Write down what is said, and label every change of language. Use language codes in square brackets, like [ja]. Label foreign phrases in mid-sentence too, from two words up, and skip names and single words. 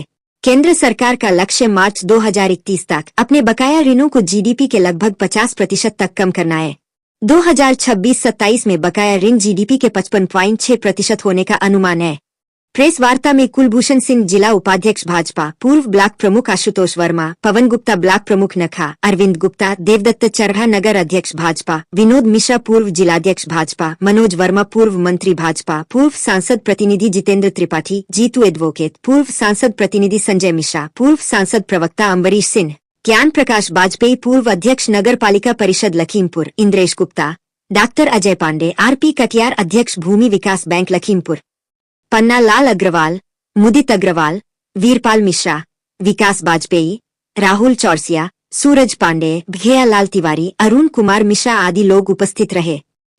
[hi] केंद्र सरकार का लक्ष्य मार्च 2031 तक अपने बकाया ऋणों को जीडीपी के लगभग 50% तक कम करना है। 2026-27 में बकाया ऋण जीडीपी के 55.6% होने का अनुमान है। प्रेस वार्ता में कुलभूषण सिंह जिला उपाध्यक्ष भाजपा, पूर्व ब्लॉक प्रमुख आशुतोष वर्मा, पवन गुप्ता ब्लॉक प्रमुख नखा, अरविंद गुप्ता, देवदत्त चरहा नगर अध्यक्ष भाजपा, विनोद मिश्रा पूर्व जिलाध्यक्ष भाजपा, मनोज वर्मा पूर्व मंत्री भाजपा, पूर्व सांसद प्रतिनिधि जितेंद्र त्रिपाठी, जीतू एडवोकेट, पूर्व सांसद प्रतिनिधि संजय मिश्रा, पूर्व सांसद प्रवक्ता अम्बरीश सिंह, ज्ञान प्रकाश वाजपेयी पूर्व अध्यक्ष नगर पालिका परिषद लखीमपुर, इंद्रेश गुप्ता, डॉक्टर अजय पांडे, आरपी कटियार अध्यक्ष भूमि विकास बैंक लखीमपुर, पन्ना लाल अग्रवाल, मुदित अग्रवाल, वीरपाल मिश्रा, विकास वाजपेयी, राहुल चौरसिया, सूरज पांडे, भैया लाल तिवारी, अरुण कुमार मिश्रा आदि लोग उपस्थित रहे।